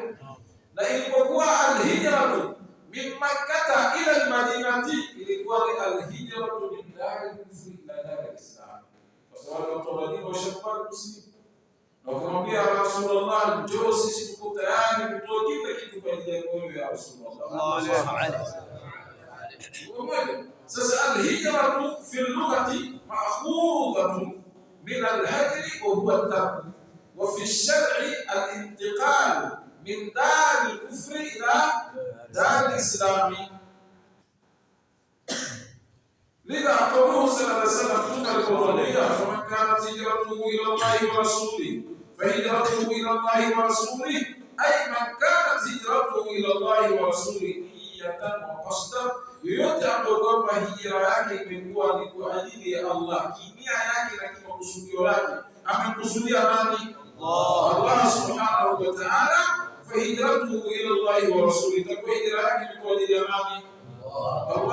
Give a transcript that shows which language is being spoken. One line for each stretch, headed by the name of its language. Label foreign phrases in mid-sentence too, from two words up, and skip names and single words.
Swahili: Na ilipokuwa
Arabic: الهجرة من مكة إلى المدينة,
Swahili: ilikuwa ni
Arabic: الهجرة من دار الكفر إلى دار الإسلام,
Swahili: kwa sababu watu wa Madina washakuwa Muslimu na wakamwambia Rasulullah, njoo sisi tuko tayari kutoa kila kitu kwa ajili yako wewe
Arabic: يا رسول الله. Sasa الهجرة في اللغة مأخوذة من الهجر وهو الترك وفي الشرع الانتقال من دار الكفر إلى دار الإسلام. لذا قوله صلى الله عليه وسلم تقبل الولية فمن كانت هجرته إلى الله ورسوله فهجرته إلى الله ورسوله، أي من كانت هجرته إلى الله ورسوله نية وقصدا،
Swahili: yoyote ambayo kwamba hijra yake imekuwa ni kwa ajili ya Allah, kimia yake na kimakusudio yake, amekusudia nani?
Arabic: الله سبحانه وتعالى فهجرته إلى الله ورسوله,
Swahili: kwa hijra yake ni kwa ajili ya nani?